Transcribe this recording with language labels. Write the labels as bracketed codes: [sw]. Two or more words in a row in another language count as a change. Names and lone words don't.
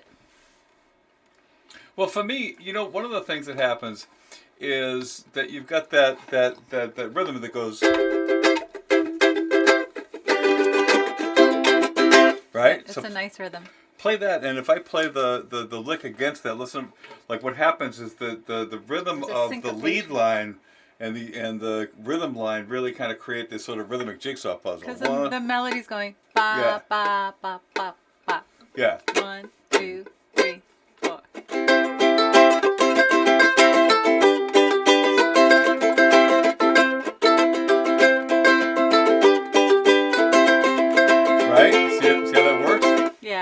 [en] Well, for me, one of the things that happens is that you've got that rhythm that goes right. It's So a nice rhythm. play that, and if I play the lick against that, listen. Like what happens is the rhythm There's a of the lead syncopation. line and the rhythm line really kind of create this sort of rhythmic jigsaw puzzle. Because the melody's going ba Yeah. ba ba ba ba. Yeah. 1, 2, 3, 4. Right. See how that works? Yeah,